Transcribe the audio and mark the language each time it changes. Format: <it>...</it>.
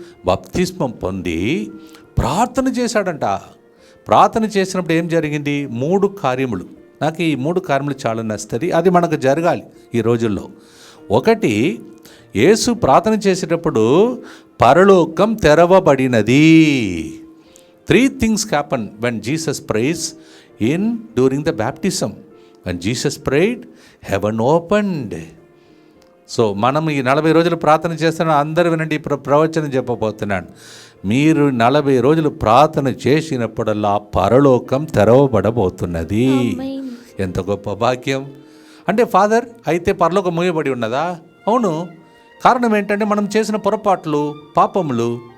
<te>బాప్తిస్మం పొంది ప్రార్థన చేశాడంట. ప్రార్థన చేసినప్పుడు ఏం జరిగింది? 3 కార్యములు. నాకు ఈ 3 కార్యములు చాలా నచ్చుతుంది. అది మనకు జరగాలి ఈ రోజుల్లో. ఒకటి, యేసు ప్రార్థన చేసేటప్పుడు పరలోకం తెరవబడినది.</te> <en>3 things happen when Jesus prays during the baptism. When Jesus prayed, heaven opened.</en> <te>So మనం ఈ 40 రోజులు ప్రార్థన చేస్తున్న అందరూ వినండి, ప్రవచనం చెప్పబోతున్నాను. మీరు 40 రోజులు ప్రార్థన చేసినప్పుడల్లా పరలోకం తెరవబడబోతున్నది. ఎంత గొప్ప భాగ్యం! అంటే ఫాదర్, అయితే పరలోకం మూయబడి ఉన్నదా? అవును. కారణం ఏంటంటే మనం చేసిన పొరపాట్లు, పాపములు.</te>